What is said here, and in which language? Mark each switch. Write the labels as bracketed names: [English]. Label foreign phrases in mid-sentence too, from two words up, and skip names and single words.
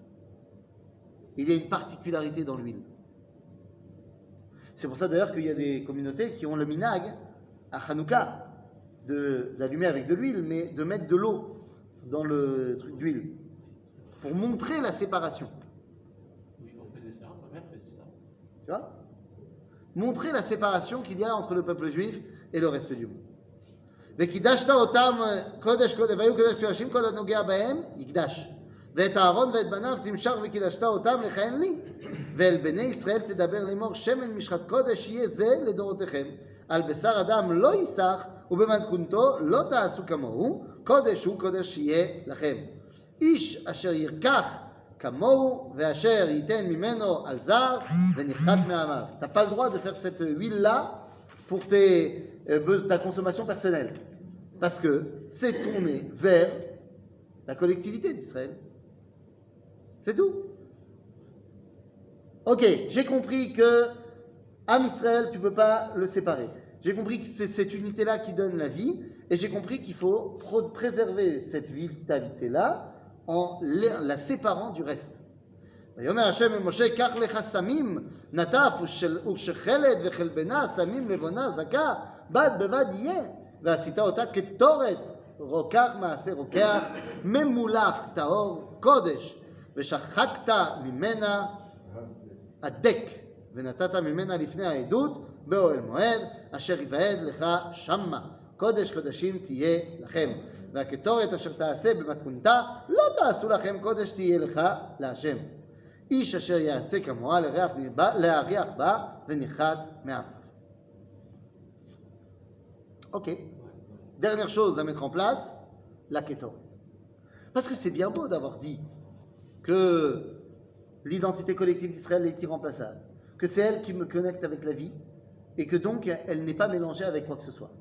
[French] Il y a une particularité dans l'huile. C'est pour ça d'ailleurs qu'il y a des communautés qui ont le minag à Hanouka d'allumer avec de l'huile, mais de mettre de l'eau dans le truc d'huile pour montrer la séparation. Oui, on faisait ça, ma mère faisait ça. Tu vois? Montrer la séparation qu'il y a entre le peuple juif et le reste du monde. [Hebrew] וקידשת אותם קודש קודש והיו קודש קודשים כל הנוגע בהם יקדש ואת אהרון ואת בניו תמשך וקידשת אותם לכהן לי ואל בני ישראל תדבר לאמור שמן משחת קודש יהיה זה לדורותיכם על בשר אדם לא ייסח ובמתכונתו לא תעשו כמוהו קודש הוא קודש יהיה לכם איש אשר ירקח כמוהו ואשר ייתן ממנו על זר ונחת מעמיו. [French] T'as pas le droit de faire cette huile là pour ta consommation personnelle parce que c'est tourné vers la collectivité d'Israël. C'est tout. Ok, j'ai compris que [Hebrew] עם ישראל, [French] tu ne peux pas le séparer. J'ai compris que c'est cette unité-là qui donne la vie, et j'ai compris qu'il faut préserver cette vitalité-là en la séparant du reste. [Hebrew] ויאמר השם אל משה, קח לך סמים, נטף ושחלת וחלבנה, סמים לבונה, זכה, בד בבד יהיה. ועשית אותה כתורת, רוקח מעשה רוקח, ממולח טהור קודש, ושחקת ממנה הדק, ונתת ממנה לפני העדות באוהל מועד, אשר יוועד לך שמה, קודש קודשים תהיה לכם. והקטורת אשר תעשה במתכונתה, לא תעשו לכם, קודש תהיה לך להשם. איש אשר יעשה כמוה להריח בה ונחת מעמיו. [French] Ok. Dernière chose à mettre en place, la kétoret. Parce que c'est bien beau d'avoir dit que l'identité collective d'Israël est irremplaçable, que c'est elle qui me connecte avec la vie et que donc elle n'est pas mélangée avec quoi que ce soit.